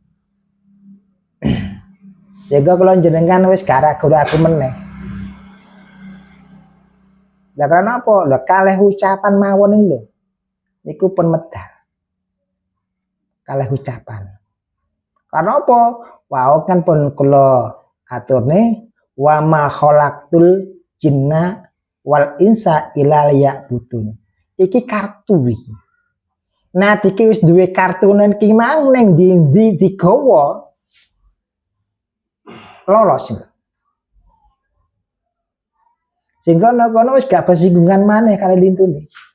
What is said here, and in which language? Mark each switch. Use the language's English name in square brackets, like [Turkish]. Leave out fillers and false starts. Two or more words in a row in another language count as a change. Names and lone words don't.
[Javanese] Jaga kula jenengan wis gak ragu-ragu meneh. Lah karena apa? Lah kalih ucapan mawon niku lho. Niku pun medal. Kalih ucapan. Karena apa? Wau kan pun kula aturne [Arabic] وما خلقت الجن والإنس إلا ليعبدون. [Javanese] Iki kartu iki. Nah iki wis duwe kartunen ki mang ning ndi digawa lolos. Sehingga kono wis gak bersinggungan maneh kali lintune.